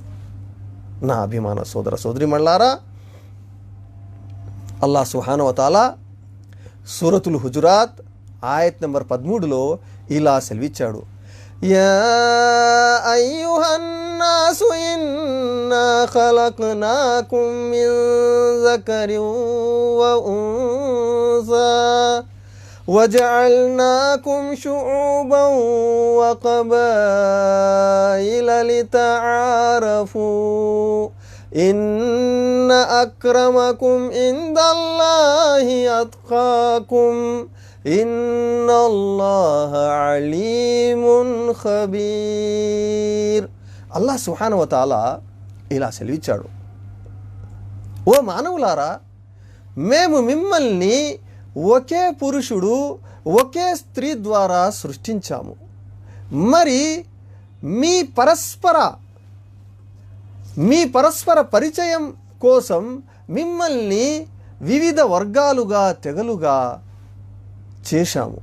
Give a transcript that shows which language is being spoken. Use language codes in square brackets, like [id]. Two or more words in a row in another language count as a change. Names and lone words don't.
[te] నా అభిమాన సోదర సోదరిమణులారా, [ar] الله سبحانه و تعالى [te] సూరతుల్ హుజురాత్ ఆయత్ నంబర్ 13లో ఇలా సెలవిచ్చాడు. [ar] يا أيها الناس إنا خلقناكم من ذكر و أنسا وجعلناكم شعوبا وقبائل لتعارفوا إن أكرمكم عند الله أتقاكم إن الله عليم خبير. الله سبحانه و تعالى [te] ఇలా సెలవిచ్చాడు, ఓ మానవులారా, మేము మిమ్మల్ని ఒకే పురుషుడు ఒకే స్త్రీ ద్వారా సృష్టించాము. మరి మీ పరస్పర పరిచయం కోసం మిమ్మల్ని వివిధ వర్గాలుగా తెగలుగా చేశాము.